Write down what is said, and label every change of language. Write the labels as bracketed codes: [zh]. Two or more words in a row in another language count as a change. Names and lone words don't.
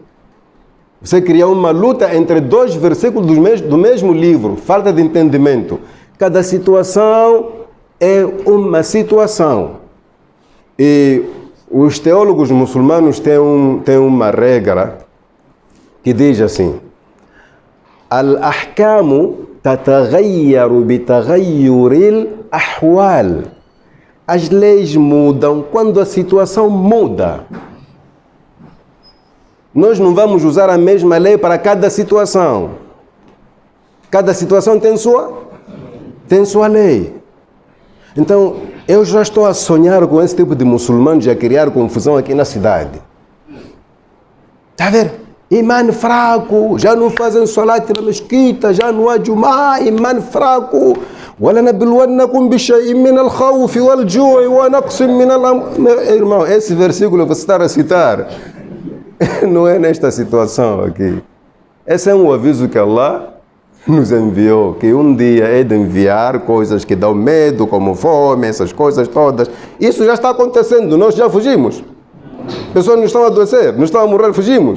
[pt] Você cria uma luta entre dois versículos do mesmo livro, falta de entendimento. Cada situação é uma situação. E os teólogos muçulmanos têm uma regra que diz assim: [ar] الأحكام تتغير بتغير الأحوال. [pt] As leis mudam quando a situação muda. Nós não vamos usar a mesma lei para cada situação. Cada situação tem sua lei. Então, eu já estou a sonhar com esse tipo de muçulmanos e a criar confusão aqui na cidade. Está a ver? Imã fraco, já não fazem salat na mesquita, já não há jumá, imã fraco. [ar] وَلَنَبْلُوَنَّكُمْ بِشَيْءٍ مِّنَ الْخَوْفِ وَالْجُوعِ وَنَقْصٍ مِّنَ الْأَمْوَالِ. [pt] Meu irmão, esse versículo você está a citar não é nesta situação aqui. Esse é um aviso que Allah nos enviou, que um dia é de enviar coisas que dão medo, como fome, essas coisas todas. Isso já está acontecendo, nós já fugimos. Pessoas não estão a adoecer, não estão a morrer, fugimos.